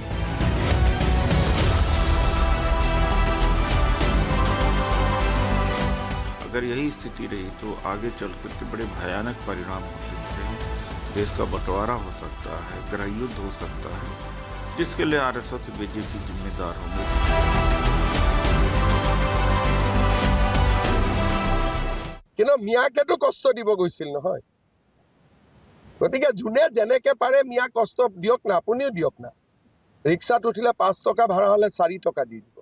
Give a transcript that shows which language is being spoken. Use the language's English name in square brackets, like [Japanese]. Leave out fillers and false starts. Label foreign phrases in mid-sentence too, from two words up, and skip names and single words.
[Hindi] अगर यही स्थिति रही तो आगे चलकर के बड़े भयानक परिणाम हो सकते हैं। देश का बंटवारा हो सकता है, गृह युद्ध हो सकता है, जिसके लिए आरएसएस और बीजेपी जिम्मेदार होंगे। [Assamese] কিন্তু মিয়াকেতো কষ্ট দিব গৈছিল নহয়। গতিকে যোনে যেনেকে পাৰে মিয়া কষ্ট দিয়ক না, আপুনিও দিয়ক না। ৰিক্সাত উঠিলে 5 টকা ভাড়া হলে 4 টকা দি দিব।